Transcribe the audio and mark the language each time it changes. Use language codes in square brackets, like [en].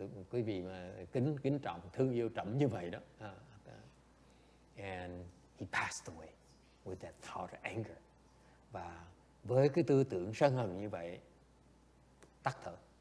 [vi] Quý vị mà kính trọng, thương yêu trẫm như vậy đó. [en] And he passed away with that thought of anger. [vi] Và với cái tư tưởng sân hận như vậy, tắt thở.